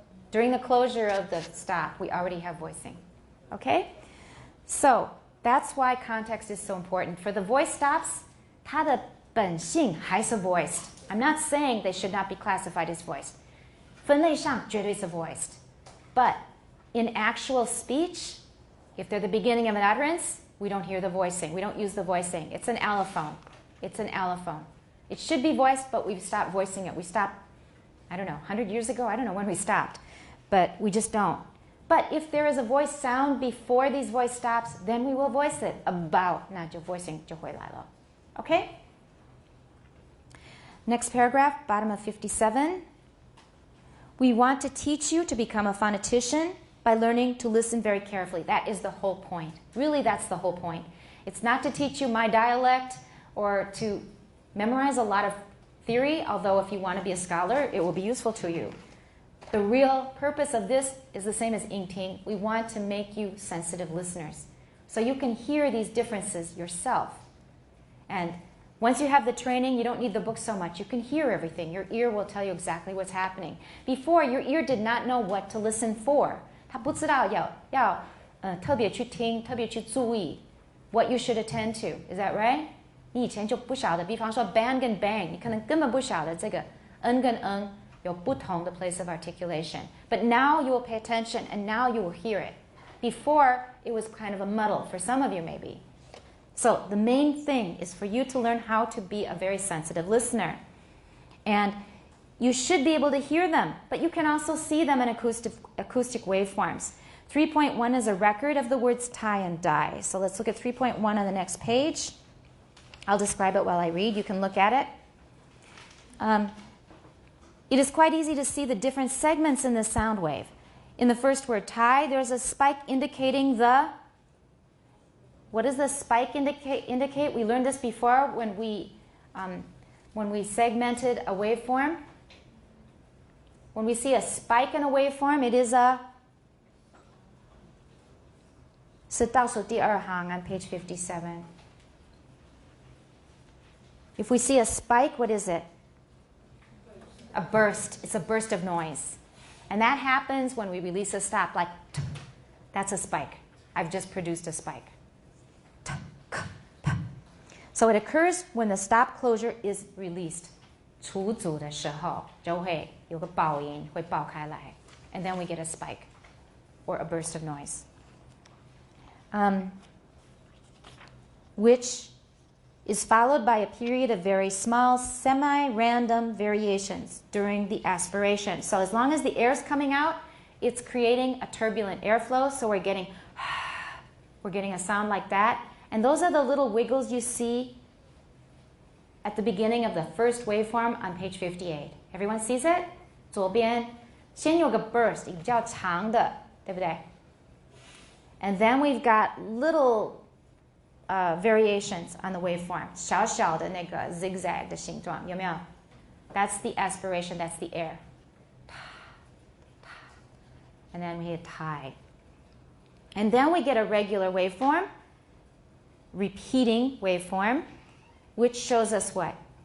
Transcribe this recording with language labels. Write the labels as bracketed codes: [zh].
[en] During the closure of the stop, we already have voicing. Okay? So, that's why context is so important. For the voice stops, [zh] 它的本性还是 [en] voiced. I'm not saying they should not be classified as voiced. [zh] 分类上绝对是 voiced. [en] But in actual speech, if they're the beginning of an utterance, we don't hear the voicing. We don't use the voicing. It's an allophone. It's an allophone. It should be voiced, but we've stopped voicing it. We stopped, I don't know, 100 years ago? I don't know when we stopped. But we just don't. But if there is a voice sound before these voice stops, then we will voice it. [zh] About, 那就 voicing 就回来了. [en] Okay? Next paragraph, bottom of 57. We want to teach you to become a phonetician by learning to listen very carefully. That is the whole point. Really, that's the whole point. It's not to teach you my dialect or to memorize a lot of theory, although if you want to be a scholar, it will be useful to you. The real purpose of this is the same as Yingting. We want to make you sensitive listeners, so you can hear these differences yourself. And once you have the training, you don't need the book so much. You can hear everything. Your ear will tell you exactly what's happening. Before, your ear did not know what to listen for. [zh] 它不知道要特别去听，特别去注意 [en] what you should attend to. Is that right? [zh] 你以前就不晓得，比方说 bang 跟 bang， 你可能根本不晓得这个 n 跟 n 有不同的 [en] place of articulation. But now you will pay attention, and now you will hear it. Before, it was kind of a muddle for some of you maybe. So the main thing is for you to learn how to be a very sensitive listener. And you should be able to hear them, but you can also see them in acoustic waveforms. 3.1 is a record of the words tie and die. So let's look at 3.1 on the next page. I'll describe it while I read. You can look at it. It is quite easy to see the different segments in the sound wave. In the first word, tie, there's a spike indicating the... What does the spike indicate? We learned this before when we segmented a waveform. When we see a spike in a waveform, it is a... [zh] 是倒数第二行 [en] on page 57. If we see a spike, what is it? A burst. It's a burst of noise. And that happens when we release a stop, like, that's a spike. I've just produced a spike. So it occurs when the stop closure is released. [zh] 除组的时候就会有个爆音，会爆开来. [en] And then we get a spike or a burst of noise. Which is followed by a period of very small, semi-random variations during the aspiration. So as long as the air is coming out, it's creating a turbulent airflow, so we're getting a sound like that. And those are the little wiggles you see at the beginning of the first waveform on page 58. Everyone sees it? [zh] 左边先有个 burst, 比较长的，对不对? [en] And then we've got little variations on the waveform. [zh] 小小的那个 zigzag 的形状，有没有? [en] That's the aspiration, that's the air. And then we hit tai. And then we get a regular waveform, repeating waveform, which shows us what?